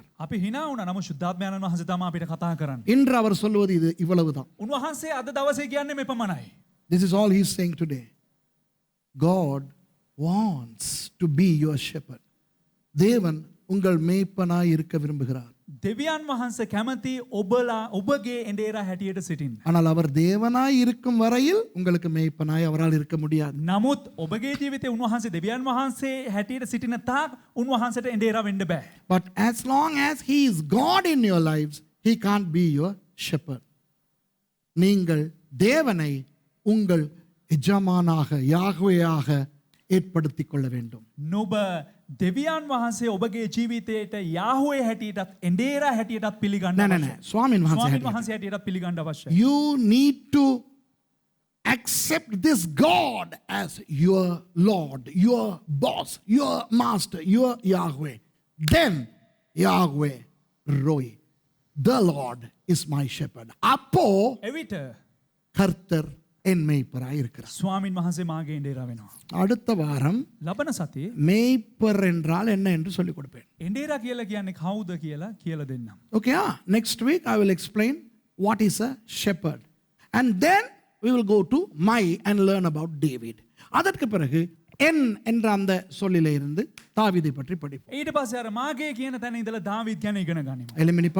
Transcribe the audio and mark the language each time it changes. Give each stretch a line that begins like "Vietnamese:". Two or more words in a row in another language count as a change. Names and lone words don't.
Sinhala: අපි hina වුණා. නමුත් ශුද්ධාත්මයන්න් වහන්සේ තමයි අපිට කතා කරන්නේ.
Tamil: இன்று அவர் சொல்வது இது இவ்வளவுதான்.
Sinhala: උන්වහන්සේ අද දවසේ කියන්නේ මෙපමණයි.
English: This is all he's saying today. God wants to be your shepherd.
Tamil: தேவன் உங்கள் மேய்ப்பனாய் இருக்க விரும்புகிறார்.
Sinhala: දෙවියන් වහන්සේ කැමති ඔබගේ එඬේරා හැටියට සිටින්න.
Tamil: ஆனால் அவர் தேவனாய் இருக்கும் வரையில் உங்களுக்கு மேய்ப்பனாய் அவரால் இருக்க முடியாது.
Sinhala: නමුත් ඔබගේ ජීවිතේ උන්වහන්සේ දෙවියන් වහන්සේ හැටියට සිටින තාක් උන්වහන්සේට එඬේරා වෙන්න බෑ.
English: But as long as he is God in your lives, he can't be your shepherd.
Tamil: நீங்கள் தேவனை உங்கள் எஜமானாக யாஹ்வேயாக ஏற்படுத்திக் கொள்ள வேண்டும்.
Sinhala: නුඹ දෙවියන් වහන්සේ ඔබගේ ජීවිතයට යාහුවේ හැටියටත් එඬේරා හැටියටත් පිළිගන්න නෑ අවශ්‍යයි. නෑ නෑ ස්වාමීන් වහන්සේ ස්වාමීන් හැටියට. වහන්සේ හැටියටත් පිළිගන්න අවශ්‍යයි.
English: You need to accept this God as your Lord, your boss, your master, your Yahweh. Then Yahweh Roy, the Lord is my shepherd.
Tamil: அப்போ
Sinhala: එවිට
Tamil: கர்த்தர் என் மேய்ப்பராய் இருக்கிறார்.
Sinhala: ස්වාමීන් වහන්සේ මාගේ එඬේරා වෙනවා.
Tamil: அடுத்த வாரம்
Sinhala: ලබන සතියේ
Tamil: மேய்ப்பர் என்றால் என்ன என்று சொல்லிக் கொடுப்பேன்.
Sinhala: එඬේරා කියලා කියන්නේ කවුද කියලා කියලා දෙන්නම්.
English: Okay, next week I will explain what is a shepherd. And then we will go to my and learn about David.
Tamil: அதற்கு பிறகு என் என்ற அந்த சொல்லிலே இருந்து தாவீதை பற்றி படிப்போம்.
Sinhala: ඊට පස්සේ අර මාගේ කියන තැන ඉඳලා දාවීද් ගැන ඉගෙන ගනිමු. எலிமினி